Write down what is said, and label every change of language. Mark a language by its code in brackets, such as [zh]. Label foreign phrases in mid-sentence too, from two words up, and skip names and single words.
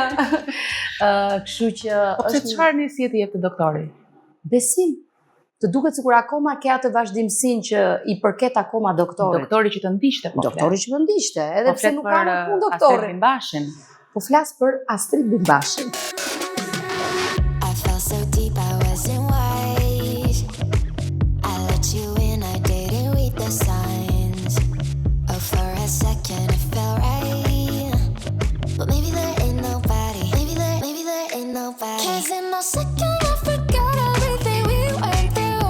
[sq] Kështu që po pse çfarë nisi ti jep te doktori? Besim. Të duket sikur akoma ke atë vazhdimsinë që i përket akoma doktorit. Doktori që të ndiqte po. Doktori që më ndiqte, edhe pse nuk ka punë doktori. Astrid Bimbashin. Po flas për Astrid Bimbashin. [en] I felt so deep I wasn't wise. I let you in, I didn't read the signs. Oh, for a second it felt right. But maybe there ain't nobody. Maybe there ain't nobody. 'Cause in a second I forgot everything we went through.